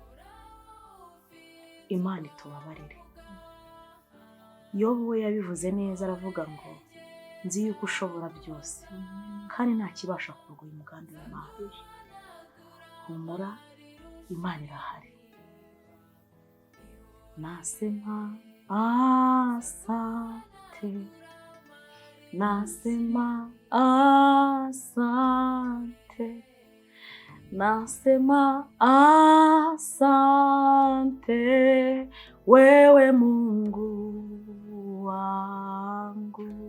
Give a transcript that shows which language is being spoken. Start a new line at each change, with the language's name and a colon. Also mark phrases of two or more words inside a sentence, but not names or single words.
Kinyarwanda: Imana itubabarire. Yobu we yabivuze neza, aravuga ngo nzi yuko ushobora byose kandi nta kibasha kurwanya umugambi w'Imana. Humura, Imana irahari.
Swahili: Nasema asante, nasema asante, nasema asante, wewe Mungu wangu.